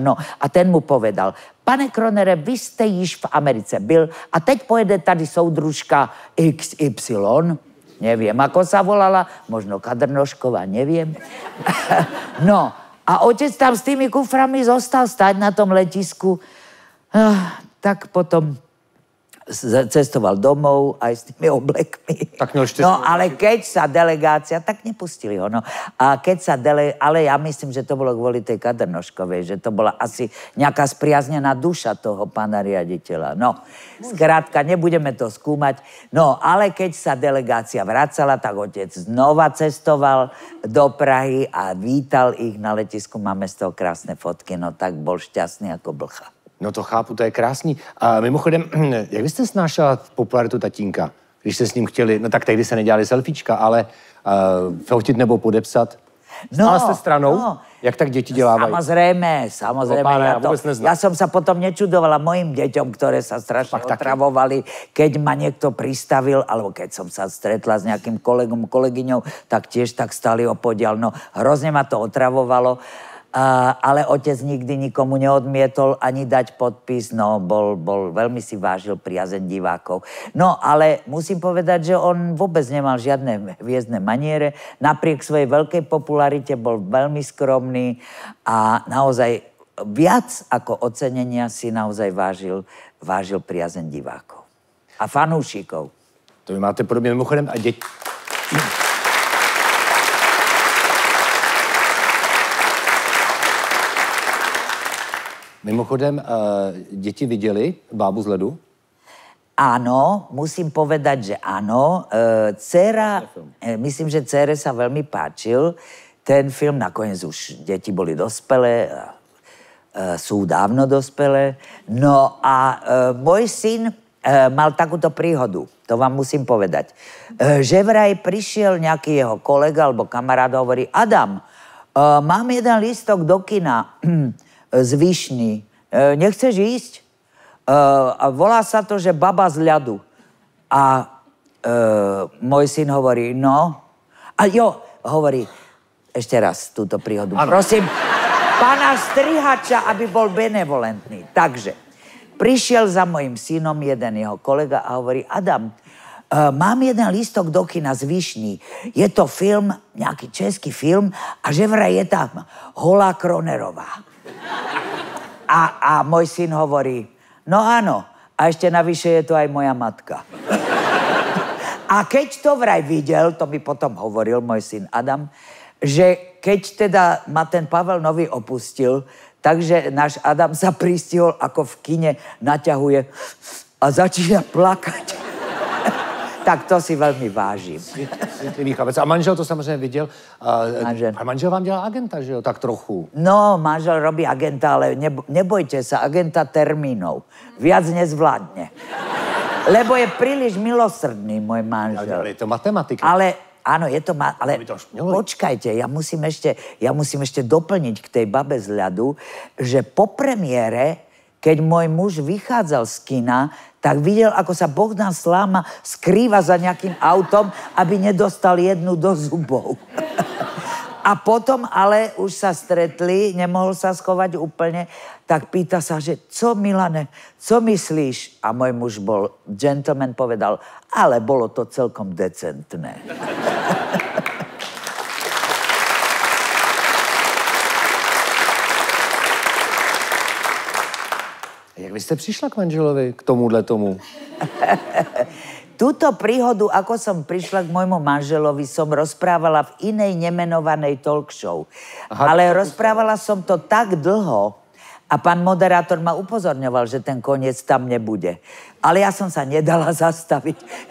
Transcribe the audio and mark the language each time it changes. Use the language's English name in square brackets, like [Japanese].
[Czech] No a ten mu povedal, pane Kronere, vy ste již v Americe byl a teď pojede tady soudružka XY. [Slovak] Neviem, ako sa volala, možno Kadrnošková, neviem. No, a otec tam s tými kuframi zostal stať na tom letisku. Tak potom cestoval domov aj s tými oblekmi. Tak no, ale keď sa delegácia, tak nepustili ho, no. A keď sa ale ja myslím, že to bolo kvôli tej Kadrnoškovej, že to bola asi nejaká spriaznená duša toho pána riaditeľa. No, skrátka, nebudeme to skúmať. No, ale keď sa delegácia vracala, tak otec znova cestoval do Prahy a vítal ich na letisku. Máme z toho krásne fotky, no tak bol šťastný ako blcha. [Czech] No to chápu, to je krásný. A mimochodem, jak vy jste snášela popularitu tatínka? Když jste s ním chtěli, no tak tehdy se nedělali selfiečka, ale fotit nebo podepsat? Stále jste stranou? Jak tak děti dělávají? [Slovak] Samozrejme. Páne, ja vôbec neznám. Ja som sa potom nečudovala mojim deťom, ktoré sa strašne otravovali, keď ma niekto pristavil, alebo keď som sa stretla s nejakým kolegom, kolegyňou, tak tiež tak stali opodiaľ. No, hrozne ma to otravovalo, ale otec nikdy nikomu neodmietol ani dať podpis, no, bol veľmi si vážil priazeň divákov. No, ale musím povedať, že on vôbec nemal žiadne hviezdne maniere, napriek svojej veľkej popularite bol veľmi skromný a naozaj viac ako ocenenia si naozaj vážil priazeň divákov a fanúšikov. [Czech] To vy máte podobně mimochodem a děti... Mimochodem, děti viděli Bábu z ledu? [Slovak] Áno, musím povedať, že áno. Dcera, myslím, že dcere sa veľmi páčil. Ten film, nakoniec už deti boli dospelé, sú dávno dospelé. No a môj syn mal takúto príhodu, to vám musím povedať. Že vraj prišiel nejaký jeho kolega alebo kamarát a hovorí: Adam, mám jeden lístok do kina z Vyšný. Nechceš ísť? A volá sa to, že Baba z ľadu. A môj syn hovorí, no. A jo, hovorí, ešte raz túto príhodu. Ano. Prosím, pána strihača, aby bol benevolentný. Takže, prišiel za mojim synom jeden jeho kolega a hovorí, Adam, mám jeden lístok do kina z Vyšný. Je to film, nejaký český film a že vraj je tam Holá Kronerová. A môj syn hovorí, no áno, a ešte navyše je to aj moja matka. A keď to vraj videl, to mi potom hovoril môj syn Adam, že keď teda ma ten Pavel Nový opustil, takže náš Adam sa pristihol, ako v kine naťahuje a začína plakať. Tak to si veľmi vážim. Citlivý chlapec. [Czech] A manžel to samozřejmě viděl. A manžel vám dělá agenta, že jo? [Slovak] Tak trochu. No, manžel robí agenta, ale nebojte sa, agenta termínov. Viac nezvládne. Lebo je príliš milosrdný, môj manžel. Ale je to matematika. Ale, áno, je to... Ale počkajte, ja musím ešte doplniť k tej Babe z ľadu, že po premiére, keď môj muž vychádzal z kina, tak videl, ako sa Bohdan Sláma skrýva za nejakým autom, aby nedostal jednu do zubov. A potom ale už sa stretli, nemohol sa schovať úplne, tak pýta sa, že [Czech] co, Milane, co myslíš? [Slovak] A môj muž bol gentleman, povedal, ale bolo to celkom decentné. [Czech] Jak vy jste přišla k manželovi, k tomuhle tomu? [Slovak] Túto príhodu, ako som prišla k môjmu manželovi, som rozprávala v inej nemenovanej talk show. Aha. Ale rozprávala som to tak dlho a pán moderátor ma upozorňoval, že ten koniec tam nebude. Ale ja som sa nedala zastaviť.